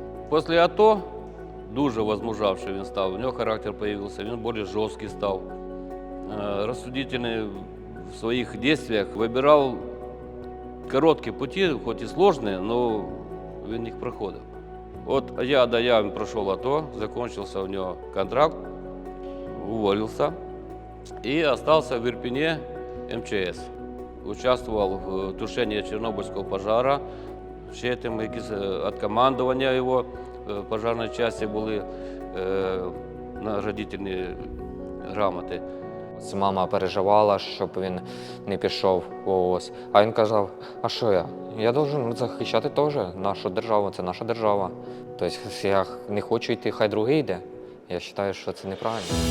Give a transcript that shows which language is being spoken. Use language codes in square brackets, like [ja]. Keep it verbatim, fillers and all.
[uk] Після АТО, дуже возмужавший він став, у нього характер з'явився, він більш жорсткий став. Розсудительний в своїх діях, вибирав короткі путі, хоч і складні, але він їх проходив. [ru] От я до я прошел АТО, закончился у него контракт, уволился и остался в Ирпене МЧС. Участвовал в тушении чернобыльского пожара, еще там какие-то от командования его пожарной части были э, наградительные грамоты. [uk] Мама переживала, щоб він не пішов в ООС. А він казав, а що я? Я должен захищати теж нашу державу, це наша держава. Тобто я не хочу йти, хай другий йде. Я вважаю, що це неправильно.